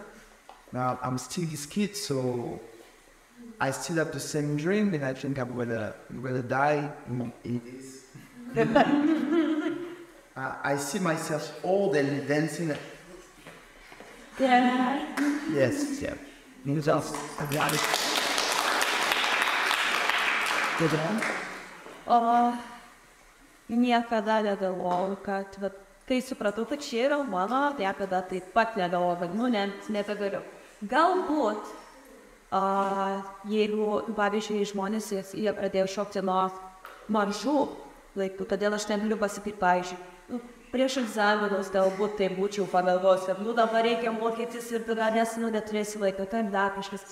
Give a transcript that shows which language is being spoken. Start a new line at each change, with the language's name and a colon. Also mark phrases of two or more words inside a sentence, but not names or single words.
English: Now I'm still this kid, so I still have the same dream, and I think I'm gonna die in this. I see myself old and dancing. Yeah. Yes, yeah.
Lithuanian: Niekada negalvojau, kad kai supratau, kad čia yra mano, niekada taip pat negalvojau, kad nebegaliu. Galbūt, jeigu, pavyzdžiui, žmonės, jie pradėjo šokti nuo mažų laikų, todėl aš negaliu pasakyti, pavyzdžiui, prieš egzaminus galbūt tai būčiau pagalvojus, kad dabar reikia mokytis ir tada neturėsi laiko, tai dar kažkas.